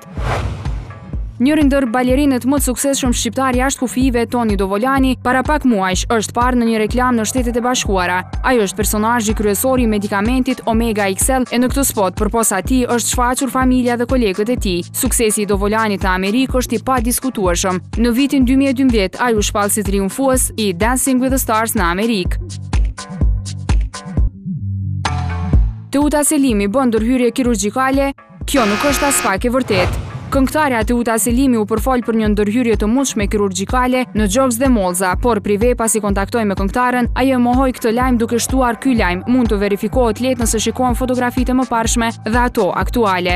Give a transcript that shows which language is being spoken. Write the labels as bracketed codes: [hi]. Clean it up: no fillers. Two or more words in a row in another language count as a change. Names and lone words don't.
[sq] Njëri ndër balerinët më të suksesshëm shqiptar jashtë kufive, Toni Dovolani, para pak muajsh është parë në një reklam në Shtetet e Bashkuara. Ai është personazhi kryesor i medikamentit Omega XL e në këtë spot përpos atij është shfaqur familja dhe kolegët e tij. Suksesi i Dovolanit në Amerikë është i padiskutueshëm. Në vitin 2012 ai u shpall si triumfues i Dancing with the Stars në Amerikë. Teuta Selimi bën ndërhyrje kirurgjikale, kjo nuk është as pak e vërtetë. Këngëtarja Teuta Selimi u përfol për një ndërhyrje të mundshme kirurgjikale në Gjoks dhe Mollza, por prive pasi kontaktoi me këngëtarën, ai e mohoi këtë lajm duke shtuar ky lajm mund të verifikohet lehtë nëse shikohen fotografitë e mëparshme dhe ato aktuale.